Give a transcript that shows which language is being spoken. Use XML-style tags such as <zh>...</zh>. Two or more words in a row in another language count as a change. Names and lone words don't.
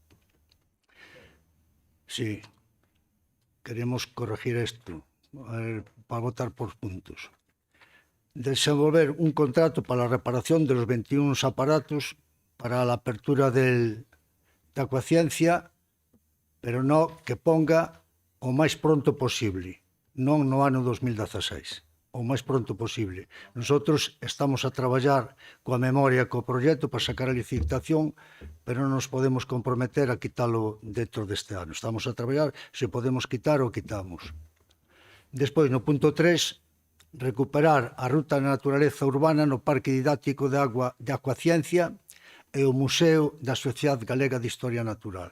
<es>Sí, queremos corregir esto, para votar por puntos. Desenvolver un contrato para la reparación de los 21 aparatos para la apertura de Acuaciencia, pero no que ponga</es> <gl>o máis pronto posible, non no ano 2016, o máis pronto posible. Nosotros estamos a traballar coa memoria, co proxecto para sacar a licitación, pero non nos podemos comprometer a quitalo dentro deste ano. Estamos a traballar, se podemos quitar o quitamos. Despois, no punto 3, recuperar a ruta de naturaleza urbana no Parque Didáctico de Acuaciencia e o Museo da Sociedade Galega de Historia Natural.</gl>